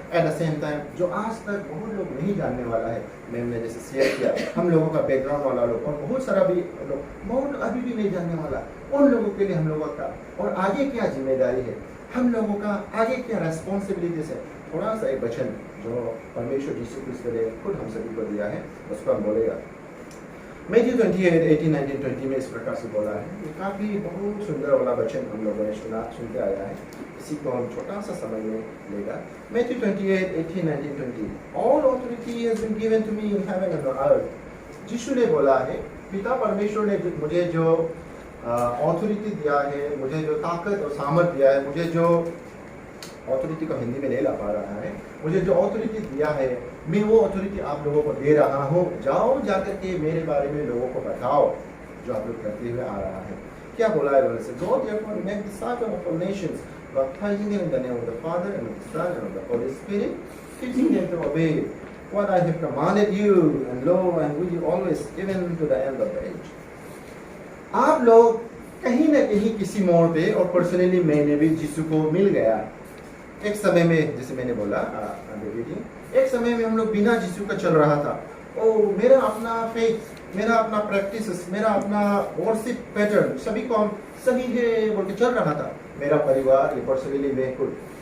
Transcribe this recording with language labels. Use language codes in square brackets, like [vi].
[en] at the same time [hi] जो आज तक बहुत लोग नहीं जानने वाला है, मैम ने जैसे शेयर किया, हम लोगों का बैकग्राउंड वाला लोग और बहुत सारा भी लोग बहुत अभी भी नहीं जानने वाला, उन लोगों के लिए हम लोगों का और आगे क्या जिम्मेदारी है, हम लोगों का आगे क्या रेस्पॉन्सिबिलिटीज है। थोड़ा सा एक वचन जो परमेश्वर यीशु क्रिस्त ने खुद हम सभी को दिया है उसको हम बोलेगा। मैथ्यू 28:18-19-20 में इस प्रकार से बोला है। ये काफ़ी बहुत सुंदर वाला वचन हम लोगों ने सुनते आया है। किसी को हम छोटा सा समय में लेगा। [en] Matthew 28, 18, 19, 20 All authority has been given to me in heaven and on earth। [hi] यीशु ने बोला है, पिता परमेश्वर ने मुझे जो ऑथोरिटी दिया है, मुझे जो ताकत और सामर्थ दिया है, मुझे जो ऑथोरिटी को हिंदी में नहीं ला पा रहा है, मुझे जो ऑथोरिटी दिया है, मैं वो ऑथोरिटी आप लोगों को दे रहा हूँ। जाओ जाकर के मेरे बारे में लोगों को बताओ जो आप लोग करते हुए आ रहा है। क्या बोला है बोले से, [en] Go therefore make disciples of all nations, baptizing them in the name of the Father and of the Son and of the Holy Spirit, teaching them to obey what I have commanded you, and lo, I am with you always, even to the end of the age। [hi] आप लोग कहीं ना कहीं किसी मोड़ पे, और personally मैंने भी यीशु को मिल गया एक समय में, जैसे मैंने बोला एक समय में हम लोग बिना यीशु का चल रहा था। ओ मेरा अपना फेथ, मेरा अपना प्रैक्टिस, मेरा अपना वर्शिप पैटर्न सभी को हम सही है बोल के चल रहा था, मेरा परिवार, ये पर्सनली मैं खुद।